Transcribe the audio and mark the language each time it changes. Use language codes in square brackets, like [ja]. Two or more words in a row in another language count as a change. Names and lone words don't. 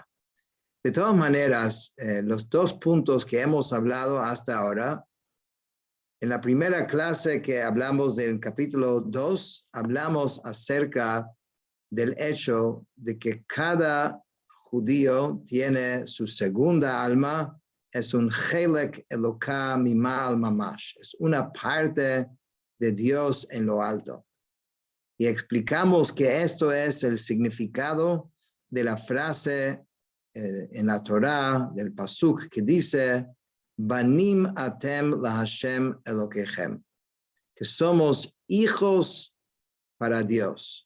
[es] De todas maneras, los dos puntos que hemos hablado hasta ahora, en la primera clase que hablamos del capítulo 2, hablamos acerca del hecho de que cada judío tiene su segunda alma, es un [he] חלק אלוקה ממעל ממש, [es] es una parte de Dios en lo alto. Y explicamos que esto es el significado de la frase en la Torá, del pasuk, que dice, [he] בנים אתם לה' אלוקיכם, [es] que somos hijos para Dios.